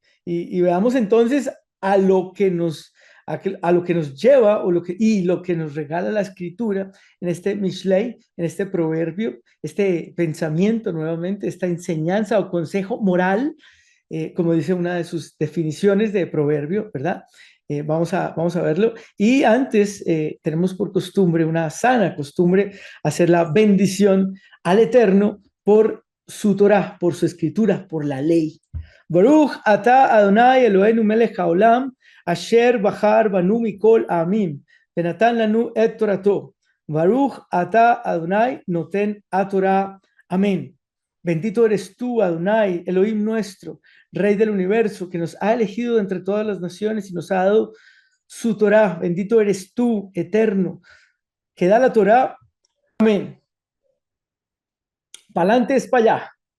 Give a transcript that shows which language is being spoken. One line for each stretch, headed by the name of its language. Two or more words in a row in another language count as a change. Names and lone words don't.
Spanish: Y veamos entonces a lo que nos, a lo que nos lleva y lo que nos regala la escritura en este Mishlei, en este proverbio, este pensamiento nuevamente, esta enseñanza o consejo moral, como dice una de sus definiciones de proverbio, ¿verdad? Vamos a verlo. Y antes tenemos por costumbre, una sana costumbre, hacer la bendición al Eterno por su Torah, por su escritura, por la ley.
Hebrew: ברוך אתה אדוני אלוהינו מלך העולם, אשר בחר בנו מכל עמים, ונתן לנו את תורתו. ברוך אתה אדוני נותן התורה. Amén.
Spanish: Bendito eres tú, Adonai, Elohim nuestro, Rey del universo, que nos ha elegido entre todas las naciones y nos ha dado su Torah. Bendito eres tú, eterno, que da la Torah. Amén. Pa'lante es para allá.